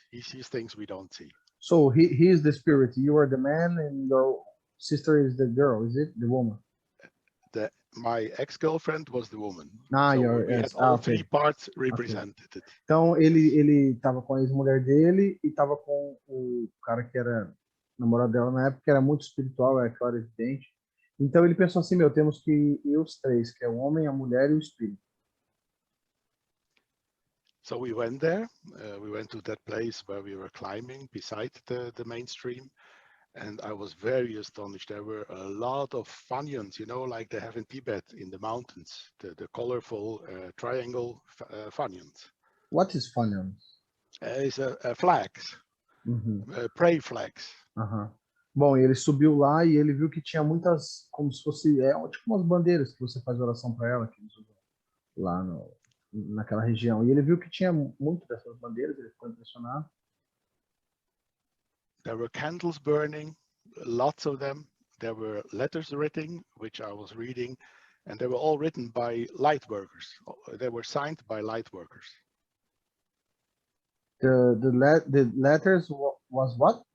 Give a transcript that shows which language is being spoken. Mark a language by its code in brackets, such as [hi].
[en] He sees things we don't see. So he is the spirit. You are the man, and your sister is the girl. Is it the woman? My ex-girlfriend was the woman. Ah, So your we had ex. all Okay. three parts represented. [pt] Então [en] Yes. [pt] ele tava com a ex-mulher dele e tava com o cara que era namorado dela na época, que era muito espiritual, é claro, evidente. Então ele pensou assim, meu, temos que ir os três, que é o homem, a mulher e o espírito. [en] So we went there. We went to that place where we were climbing beside the mainstream. And I was very astonished. There were a lot of fanions, you know, like they have in Tibet in the mountains, the colorful triangle fanions. What is fanion? It's flags, Uhum. prayer flags. Aham. [pt] Bom, ele subiu lá e ele viu que tinha muitas, como se fosse, tipo umas bandeiras que você faz oração para ela, que eles usam lá naquela região. E ele viu que tinha muito dessas bandeiras, ele ficou impressionado. [en] There were candles burning, lots of them. There were letters written, which I was reading, and they were all written by light workers. They were signed by light workers. The letters was what?